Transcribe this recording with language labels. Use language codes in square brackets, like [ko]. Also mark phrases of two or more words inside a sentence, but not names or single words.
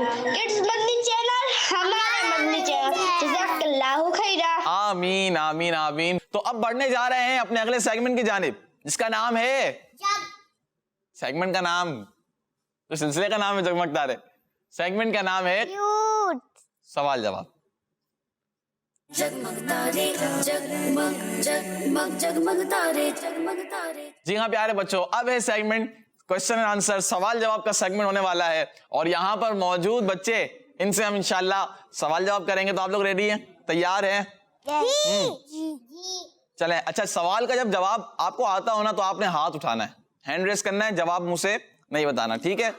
[ur] کڈس مدنی چینل ہمارے مدنی چینل. [ar] جزاک اللہ خیرہ. [ur] آمین آمین آمین. تو اب بڑھنے جا رہے ہیں اپنے اگلے سیگمنٹ کی جانب, جس کا نام ہے, سیگمنٹ کا نام, تو سلسلے کا نام ہے جگمگ تارے, سیگمنٹ کا نام ہے سوال جواب. जगमग तारे जगमग जगमग जगमग तारे जगमग तारे. جی ہاں پیارے بچوں, اب ہے سیگمنٹ [en] question and answer, [ur] سوال جواب کا سیگمنٹ ہونے والا ہے. اور یہاں پر موجود بچے, ان سے ہم [ar] انشاءاللہ [ur] سوال جواب کریں گے. تو آپ لوگ ریڈی ہیں, تیار ہیں؟ چلیں. اچھا سوال کا جب جواب آپ کو آتا ہونا تو آپ نے ہاتھ اٹھانا ہے, [en] hand raise [ur] کرنا ہے, جواب منہ سے نہیں بتانا, ٹھیک ہے؟